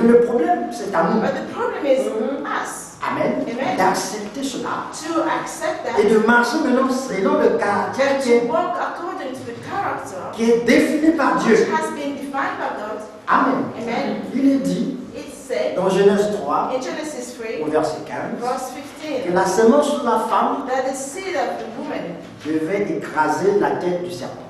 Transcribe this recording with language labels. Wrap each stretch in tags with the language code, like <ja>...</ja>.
<fr>Mais le problème, c'est à nous.</fr> <en>But the problem is us Amen. Amen.</en> <fr>D'accepter cela.</fr> <en>to accept</en> <fr>Et</fr> <en>that,</en> <fr>de marcher maintenant selon le caractère</fr> <en>and to walk according to the character</en> <fr>qui est défini par</fr> <en>which</en> <fr>Dieu.</fr> <en>has been defined by God. Amen. Amen.</en> <fr>Il est dit</fr> <en>It's said</en> <fr>dans Genèse 3,</fr> <en>in Genesis 3,</en> <fr>au verset 15,</fr> <en>verse</en> <fr>que</fr> <en>15,</en> <fr>la semence de la femme</fr> <en>that the seed of the woman</en> <fr>devait écraser la tête du serpent.</fr>